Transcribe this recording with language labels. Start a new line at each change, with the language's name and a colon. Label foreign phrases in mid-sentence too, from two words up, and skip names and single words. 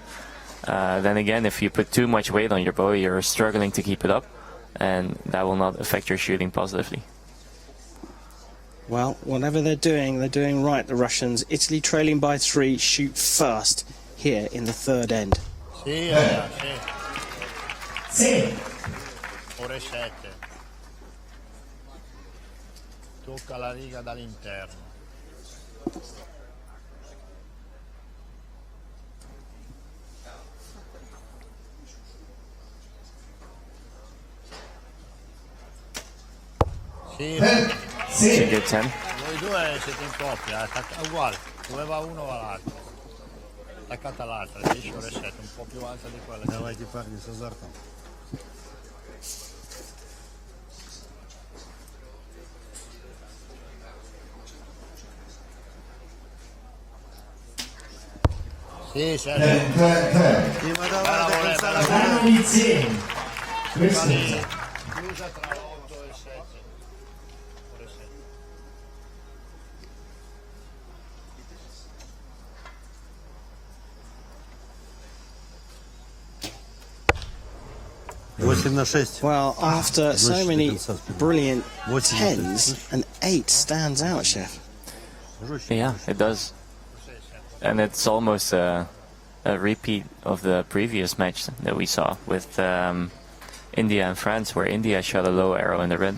English: Then again, if you put too much weight on your bow, you're struggling to keep it up, and that will not affect your shooting positively. Well, whatever they're doing right, the Russians. Italy trailing by 3, shoot first here in the 3rd end.
Italian: Sì, Sì. ore 7. Tocca la riga dall'interno. Sì,
English: It's a good 10.
Italian: voi due siete in coppia, uguale, dove va uno va l'altro. Attaccata all'altra, 10 ore 7, un po' più alta di quella.
Russian: Давайте, парни, с азартом.
Italian: Sì, sì, 10, 10.
Russian: Дима, давай до конца.
Italian: Danno di 10. Questo chiusa tra 8 e 7. Ore 7.
Russian: Восемь на 6.
English: Well, after so many brilliant 10s, an 8 stands out, Chef. Yeah, it does. And it's almost a repeat of the previous match that we saw with India and France, where India shot a low arrow in the red.